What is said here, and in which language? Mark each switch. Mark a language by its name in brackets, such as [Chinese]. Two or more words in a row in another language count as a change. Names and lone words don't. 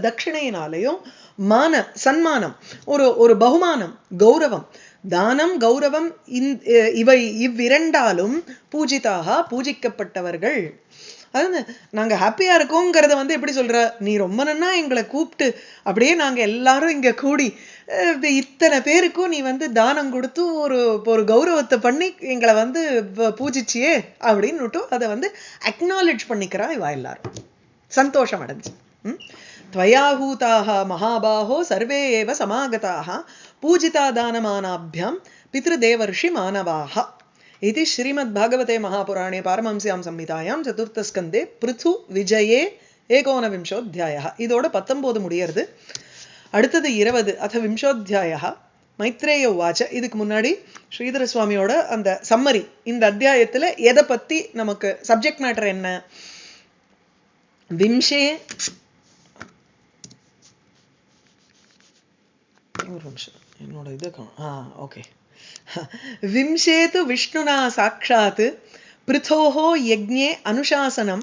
[Tamil] தட்சிணையினாலையும் சன்மானம் ஒரு பகுமானம் கௌரவம் தானம் கௌரவம் இவை இவ்விரண்டாலும் பூஜிதாக பூஜிக்கப்பட்டவர்கள் அதாவது நாங்க ஹாப்பியா இருக்கோங்கிறத வந்து எப்படி சொல்ற நீ ரொம்ப நன்னா எங்களை கூப்பிட்டு அப்படியே நாங்க எல்லாரும் இங்க கூடி இத்தனை பேருக்கும் நீ வந்து தானம் கொடுத்து ஒரு கௌரவத்தை பண்ணி எங்களை வந்து பூஜிச்சியே அப்படின்னு அதை வந்து அக்னாலேஜ் பண்ணிக்கிறா இவா எல்லாரும் சந்தோஷம் அடைஞ்சு [Sanskrit] त्वयाहूताः महाबाहो सर्वे एव समागताः पूजिता दानमानाभ्यां पितृदेवर्षि मानवाः इति श्रीमद्भागवते महापुराणे पारमहंस्यां संहितायां चतुर्थस्कन्धे पृथु विजये 19 अध्यायः [Tamil] இதோட 19 முடியறது அடுத்தது 20 அத 20 அத்தியாயः [Sanskrit] मैत्रेय उवाच [Tamil] இதுக்கு முன்னாடி ஸ்ரீதர சுவாமியோட அந்த சம்மரி இந்த அத்தியாயத்துல எதை பத்தி நமக்கு [English] subject matter [Tamil] என்ன [Sanskrit] விம்சே [Tamil] என்னோட இது ஓகே [Sanskrit] विंशेतु विष्णुना साक्षात् पृथोः यज्ञे अनुशासनम्